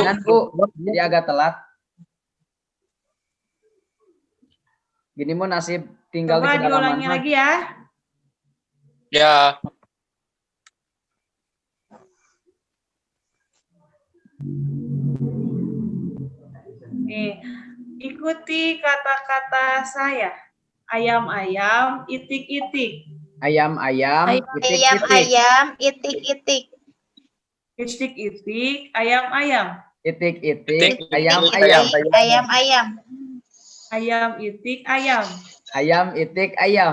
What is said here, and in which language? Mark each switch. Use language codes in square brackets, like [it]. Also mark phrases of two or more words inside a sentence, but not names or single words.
[id] ringan, Bu. Jadi agak telat. Gini mau nasib tinggal Coba di kedalaman. diulangi lagi ya. Ya, Nih, ikuti kata-kata saya. Ayam-ayam, itik-itik. Ayam-ayam, itik-itik. Ayam-ayam, itik-itik. Itik-itik, ayam-ayam. Itik-itik, Itik-itik, ayam-ayam. Ayam-ayam. Ayam, itik, ayam. Ayam, itik, ayam.